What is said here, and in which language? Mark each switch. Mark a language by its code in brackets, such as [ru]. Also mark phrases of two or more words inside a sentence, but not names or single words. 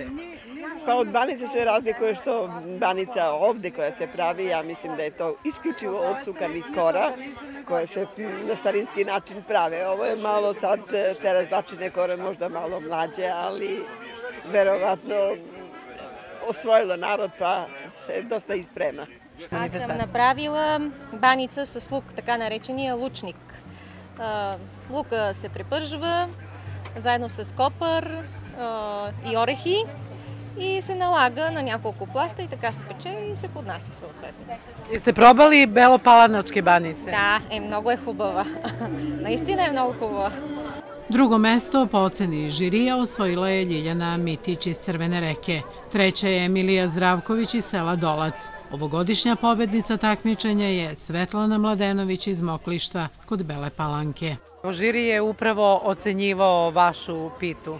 [sr] Pa od banice se razlikuje što banica ovde koja se pravi, ja mislim da je to isključivo od sukanih kora koje se na starinski način prave. Ovo je malo sad, te razlačene kore možda malo mlađe, ali verovatno osvojilo narod pa se dosta isprema. [bg] Аз съм направила баница с лук, така наречения лучник. Лука се препържва заедно с копър и орехи и се налага на няколко пласта и така се пече и се поднася съответно. [sr] Jeste probali belopalanačke banice? [bg] Да, много е хубава. Наистина е много хубава. [sr] Drugo mesto po oceni žirija osvojila je Ljiljana Mitić iz Crvene Reke. Treća je Emilija Zdravković iz sela Dolac. Ovogodišnja pobednica takmičenja je Svetlana Mladenović iz Moklišta kod Bele Palanke. Žiri je upravo ocenjivao vašu pitu.